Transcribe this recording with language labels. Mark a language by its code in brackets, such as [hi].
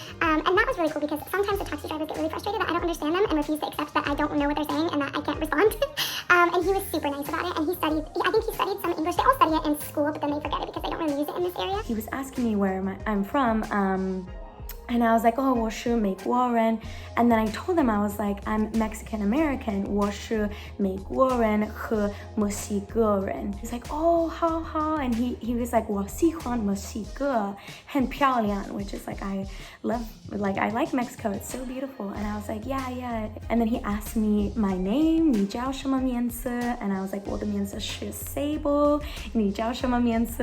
[en] And that was really cool because sometimes the taxi drivers get really frustrated that I don't understand them and refuse to accept that I don't know what they're saying and that I can't respond. And he was super nice about it, and I think he studied some English. They all study it in school, but then they forget it because they don't really use it in this area. He was asking me where I'm from, and I was like, oh, [zh] 我是美国人. [en] And then I told him, I was like, I'm Mexican American. [zh] 我是美国人和墨西哥人. [en] He's like, oh, how? And he was like, [zh] 我喜欢墨西哥，很漂亮, [en] which is I like Mexico. It's so beautiful. And I was like, yeah. And then he asked me my name, [zh] 你叫什么名字? [en] And I was like, [zh] 我的名字是 [en] Sable. [zh] 你叫什么名字?